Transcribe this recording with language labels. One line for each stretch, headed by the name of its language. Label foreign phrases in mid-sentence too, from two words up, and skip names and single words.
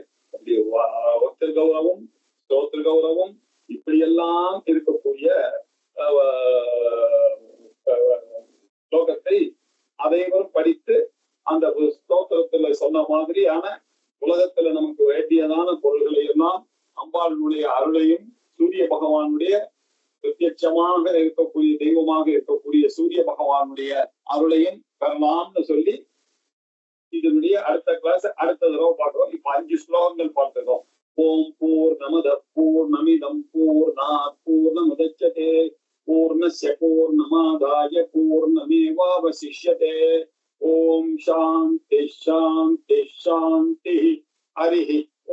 Tamil: அப்படி பக்திரு கௌரவம், ஸ்ரோத்ரு கௌரவம், இப்படியெல்லாம் இருக்கக்கூடிய ஸ்லோகத்தை அனைவரும் படித்து அந்த ஸ்தோத்திரத்துல சொன்ன மாதிரியான உலகத்துல நமக்கு வேண்டியதான பொருள்களை எல்லாம் அம்பாளுடைய அருளையும் சூரிய பகவானுடைய பிரத்யட்சமாக இருக்கக்கூடிய தெய்வமாக இருக்கக்கூடிய சூரிய பகவானுடைய அருளையும் பெறலாம்னு சொல்லி இதனுடைய அடுத்த கிளாஸ் அடுத்த தடவை பார்க்கிறோம். இப்ப 5 ஸ்லோகங்கள் பார்த்துக்கிறோம்.
Sanskrit: ॐ पूर्णमदः पूर्णमिदं पूर्णात् पूर्णमुदच्यते पूर्णस्य पूर्णमादाय पूर्णमेवावशिष्यते. ॐ शान्तिः शान्तिः शान्तिः. ஹரி